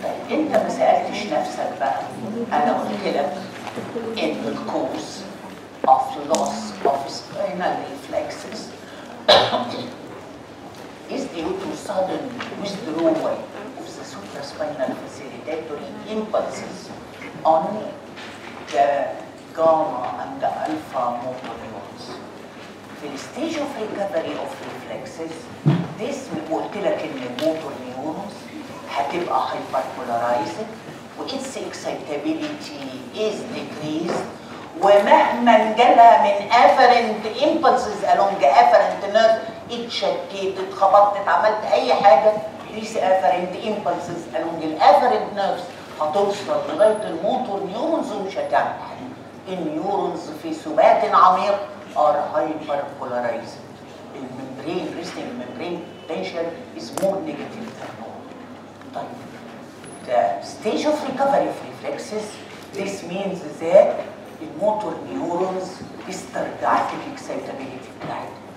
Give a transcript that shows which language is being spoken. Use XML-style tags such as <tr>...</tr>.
<ar>انت ما سألتش نفسك بقى، انا قلت لك ان</ar> <en>الكوز of loss of spinal reflexes is due to sudden withdrawal of the supraspinal facilitatory impulses on the gamma and the alpha motor neurons.</en> <ar>في الستيج</ar> <en>of recovery of reflexes this</en> <ar>قلت لك ان الموتور نيورونز هتبقى hyperpolarized و</ar> <en>its excitability is decreased،</en> <ar>ومهما انجلها من afferent impulses along afferent nerve اتشتت اتخبطت عملت اي حاجه</ar> <en>these afferent impulses along</en> <ar>الافferent nerves هتوصل لغايه الموتور نيورونز ومش هتعمل حاجه. النيورونز في ثبات عميق</ar> <en>are hyperpolarized. الممبرين resting membrane potential is more negative than normal. طيب the stage of recovery of reflexes this means that الموتور neurons</en> <ar>استرجعت الاكسايتابيلتي بتاعتها.</ar>